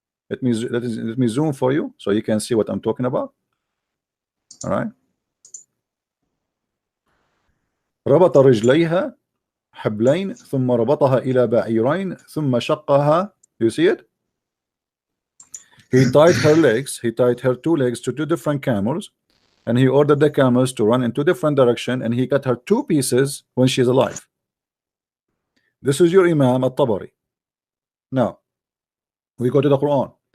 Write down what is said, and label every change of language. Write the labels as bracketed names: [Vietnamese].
[English] Let me zoom for you so you can see what I'm talking about. All right. [Arabic] ربط رجليها حبلين ثم ربطها إلى بعيرين ثم شقها. [English] You see it? He tied her legs. He tied her 2 legs to 2 different camels, and he ordered the camels to run in 2 different directions, and he cut her 2 pieces when she's alive. This is your Imam at-Tabari. Now we go to the Quran.